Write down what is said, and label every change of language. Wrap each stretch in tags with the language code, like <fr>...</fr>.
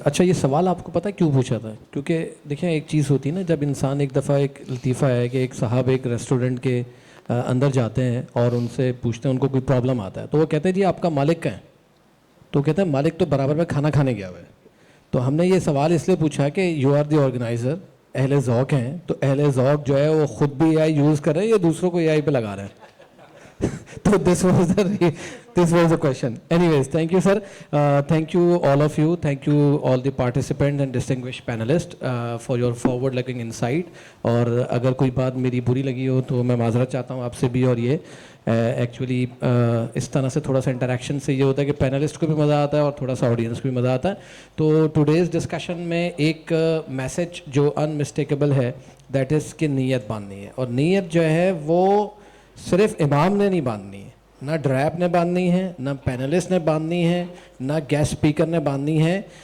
<ur>اچھا یہ سوال آپ کو پتہ ہے کیوں پوچھا تھا؟ کیونکہ دیکھیں ایک چیز ہوتی ہے نا, جب انسان ایک دفعہ, ایک لطیفہ ہے کہ ایک صاحب ایک ریسٹورنٹ کے اندر جاتے ہیں اور ان سے پوچھتے ہیں ان کو کوئی پرابلم آتا ہے, تو وہ کہتے ہیں جی آپ کا مالک کہاں ہے؟ تو کہتے ہیں مالک تو برابر میں کھانا کھانے گیا ہوا ہے. تو ہم نے یہ سوال اس لیے پوچھا کہ</ur> <en>you are the organizer,</en> <ur>اہل ذوق ہیں, تو اہل ذوق جو ہے وہ خود بھی اے آئی یوز کر رہے ہیں یا دوسروں کو اے آئی پہ لگا رہے ہیں؟ تو</ur> <en>this was the question. Anyways, thank you sir, thank you all of you, thank you all the participants and distinguished panelists for your forward looking insight.</en> <ur>اور اگر کوئی بات میری بری لگی ہو تو میں معذرت چاہتا ہوں آپ سے بھی. اور یہ ایکچولی اس طرح سے تھوڑا سا انٹریکشن سے یہ ہوتا ہے کہ پینلسٹ کو بھی مزہ آتا ہے اور تھوڑا سا آڈینس کو بھی مزہ آتا ہے. تو ٹوڈیز ڈسکشن میں ایک میسج جو انمسٹیکیبل ہے</ur> <en>that is</en> <ur>کہ نیت باندھنی ہے, اور نیت جو ہے وہ صرف امام نے نہیں باندھنی ہے, نہ ڈرائب نے باندھنی ہے, نہ پینلسٹ نے باندھنی ہے, نہ گیسٹ اسپیکر نے باندھنی ہے.</ur>